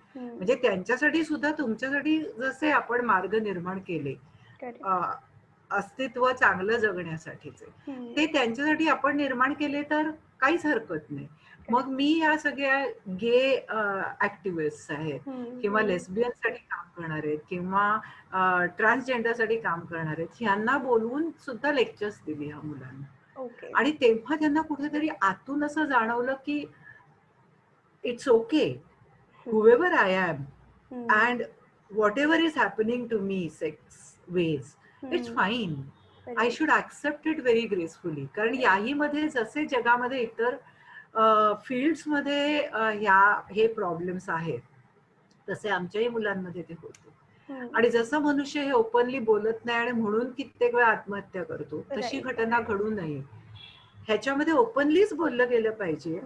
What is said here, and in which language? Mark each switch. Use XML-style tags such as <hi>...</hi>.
<mr>म्हणजे त्यांच्यासाठी सुद्धा तुमच्यासाठी जसे आपण मार्ग निर्माण केले अस्तित्व चांगलं जगण्यासाठीचे, ते त्यांच्यासाठी आपण निर्माण केले तर काहीच हरकत नाही. मग मी या सगळ्या गे ऍक्टिव्हिस्ट आहेत किंवा लेस्बियन साठी काम करणार आहेत किंवा ट्रान्सजेंडर साठी काम करणार आहेत, ह्यांना बोलवून सुद्धा लेक्चर्स दिली ह्या मुलांना. आणि तेव्हा त्यांना कुठेतरी आतून असं जाणवलं की</mr> <en>It's okay whoever I am and whatever is happening to me sex ways, it's fine. I should accept it very gracefully.</en> <mr>कारण याही मध्ये जसे जगामध्ये इतर फील्ड्स मध्ये हे प्रॉब्लेम्स आहेत तसे आमच्याही मुलांमध्ये ते होते. आणि जसं मनुष्य हे ओपनली बोलत नाही आणि म्हणून कित्येक वेळा आत्महत्या करतो, तशी घटना घडू नये ह्याच्यामध्ये ओपनलीच बोललं गेलं पाहिजे.</mr>